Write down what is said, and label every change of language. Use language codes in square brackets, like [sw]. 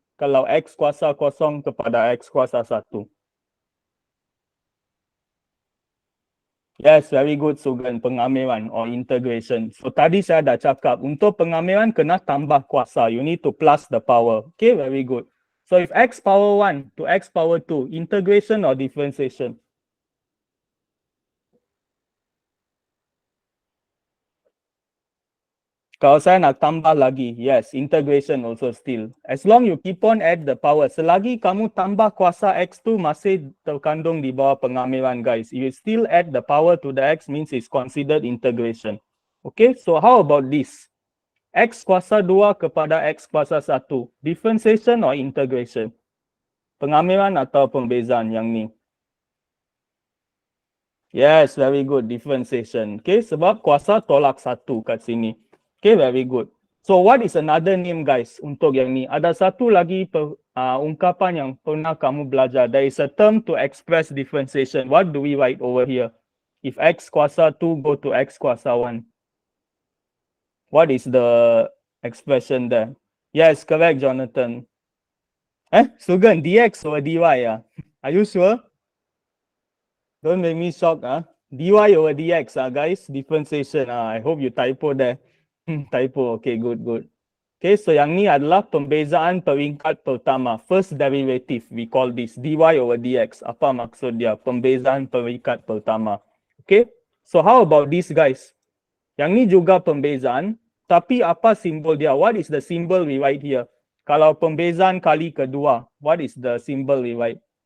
[ms] Kalau X kuasa 0 kepada X kuasa 1. [en] Yes, very good [ms] Sugan, pengamilan [en] or integration. [ms] So tadi saya dah cakap, untuk pengamilan kena tambah kuasa. [en] You need to plus the power. Okay, very good. So if X power 1 to X power 2, integration or differentiation? [ms] Kalau saya nak tambah lagi, [en] yes, integration also still. As long you keep on add the power, [ms] selagi kamu tambah kuasa X tu masih terkandung di bawah pengamilan guys. [en] You still add the power to the X means it's considered integration. Okay, so how about this? [ms] X kuasa 2 kepada X kuasa 1, [en] differentiation or integration? [ms] Pengamilan atau pembezaan yang ni? [en] Yes, very good, differentiation. [ms] Okay, sebab kuasa tolak 1 kat sini. [en] Okay, very good. So what is another name guys [ms] untuk yang ni? Ada satu lagi ungkapan yang pernah kamu belajar. [en] There is a term to express differentiation. What do we write over here? If X kuasa 2 go to X kuasa 1. What is the expression there? Yes, correct Jonathan. Sugan, dx over dy. Are you sure? Don't make me shocked. dy over dx, guys, differentiation. I hope you typo there. Typo, okay, good. [ms] Okay, so yang ni adalah pembezaan peringkat pertama. [en] First derivative, we call this dy over dx. [ms] Apa maksud dia? Pembezaan peringkat pertama. [en] Okay, so how about this, guys? [ms] Yang ni juga pembezaan, tapi apa simbol dia? [en] What is the symbol we write here? [ms] Kalau pembezaan kali kedua, [en] what is the symbol we write?